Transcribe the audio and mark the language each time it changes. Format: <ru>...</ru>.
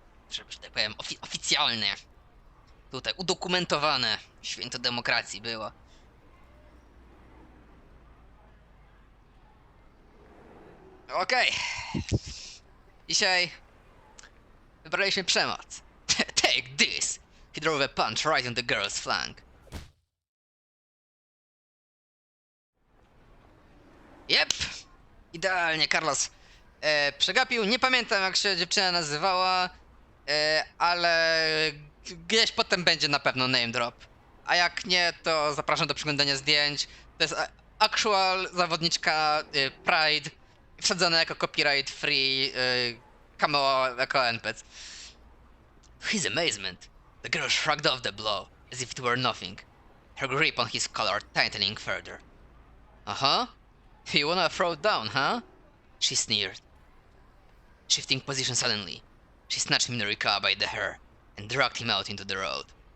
<pl>Że tak powiem, oficjalne. Tutaj udokumentowane. Święto demokracji było. Okej. Dzisiaj wybraliśmy przemoc.</pl> <en>Take this! He drove a punch right in the girl's flank.</en> <pl>Jep! Idealnie, Carlos. Przegapił, nie pamiętam jak się dziewczyna nazywała, ale gdzieś potem będzie na pewno name drop. A jak nie, to zapraszam do przeglądania zdjęć. To jest actual zawodniczka Pride, wsadzona jako</pl> <en>copyright free</en> <pl>cameo jako NPC.</pl> <en>To his amazement, the girl shrugged off the blow, as if it were nothing, her grip on his collar tightening further. Uh-huh. You wanna throw it down, huh? She sneered. Shifting position suddenly, she snatched Minorikawa by the hair and dragged him out into the road.</en>